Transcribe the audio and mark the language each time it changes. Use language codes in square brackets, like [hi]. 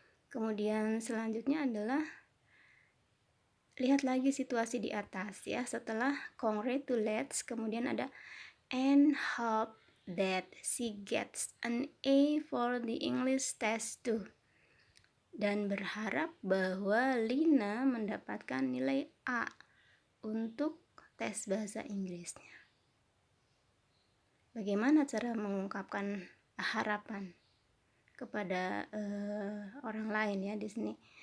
[id] Kemudian selanjutnya adalah lihat lagi situasi di atas ya. Setelah [en] congratulates, [id] kemudian ada [en] and hope that she gets an A for the English test too. [id] Dan berharap bahwa Lina mendapatkan nilai A untuk tes bahasa Inggrisnya. Bagaimana cara mengungkapkan harapan kepada orang lain ya di sini?